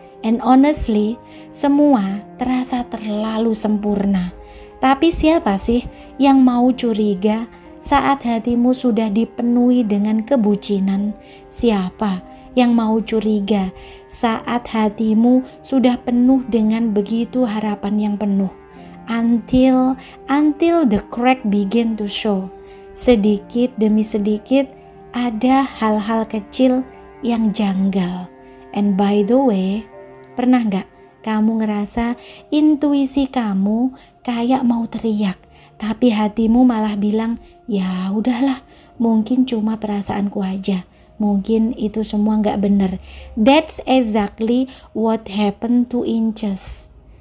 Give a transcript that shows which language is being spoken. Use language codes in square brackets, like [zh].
[en] And honestly, [id] semua terasa terlalu sempurna. Tapi siapa sih yang mau curiga saat hatimu sudah dipenuhi dengan kebucinan? Siapa yang mau curiga saat hatimu sudah penuh dengan begitu harapan yang penuh? [en] Until the crack begin to show. [id] Sedikit demi sedikit ada hal-hal kecil yang janggal. [en] And by the way, [id] pernah gak kamu ngerasa intuisi kamu kayak mau teriak, tapi hatimu malah bilang, ya udahlah, mungkin cuma perasaanku aja. Mungkin itu semua gak bener. [en] That's exactly what happened to Inces.